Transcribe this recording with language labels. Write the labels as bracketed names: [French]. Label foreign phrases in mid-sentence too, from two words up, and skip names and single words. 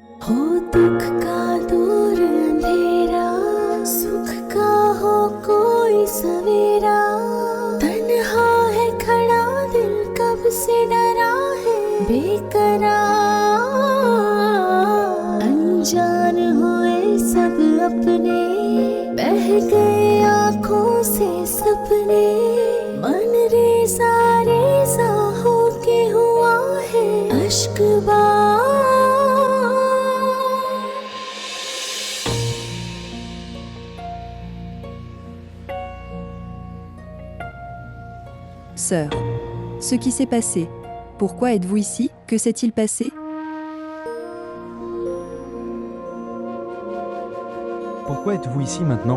[Hindi] हो दुख का दूर अंधेरा, सुख का हो कोई सवेरा, तन्हा है खड़ा दिल कब से डरा है बेकरार, अनजान हुए सब अपने, बह गए आँखों से सपने, मन रेसा रेसा हो के हुआ है अश्क बार। [French] Sœur, ce qui s'est passé. Pourquoi êtes-vous ici? Que s'est-il passé? Pourquoi êtes-vous ici maintenant?